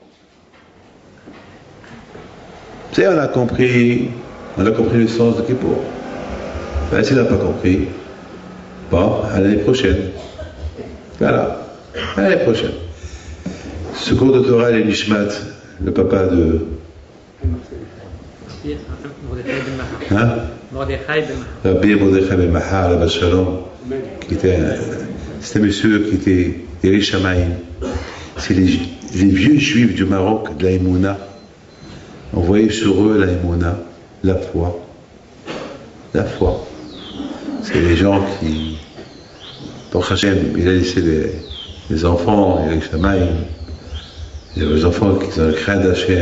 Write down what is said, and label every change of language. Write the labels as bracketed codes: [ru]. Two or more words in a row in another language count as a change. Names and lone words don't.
[fr] Vous savez, on a compris le sens de Kippour. Ben, s'il n'a pas compris, bon, à l'année prochaine. Voilà, à l'année prochaine. Ce cours de Torah, il est Nishmat, le papa de aussi Mordechai Ben Mahar. Hein? Mordechai Ben Mahar. Rabbi Mordechai Ben Mahar, Rabbi Shalom, c'était un monsieur qui était [he] ירא שמים. [fr] C'est les vieux juifs du Maroc, de la Emouna. On voyait sur eux la Emouna, la foi. La foi. C'est les gens qui, pour Hachem, il a laissé les enfants, [he] ירא שמים, [fr] les enfants qui ont le crainte d'Hachem.